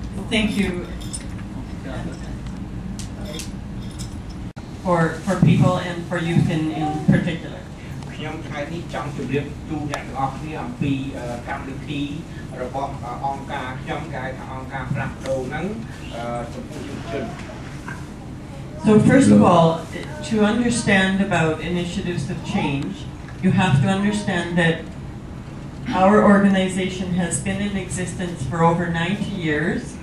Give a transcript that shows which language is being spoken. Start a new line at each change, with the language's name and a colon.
English: Thank you for people and for youth in particular.
Khmer: ខ្ញុំថ្ងៃនេះចង់ជម្រាបជូនអ្នកទាំងអស់គ្នាអំពីកម្មវិធីរបស់អង្គការខ្ញុំគេហៅថាអង្គការផ្លាស់ប្ដូរហ្នឹងចំពោះយុវជន
English: So first of all, to understand about initiatives of change, you have to understand that our organization has been in existence for over 90 years.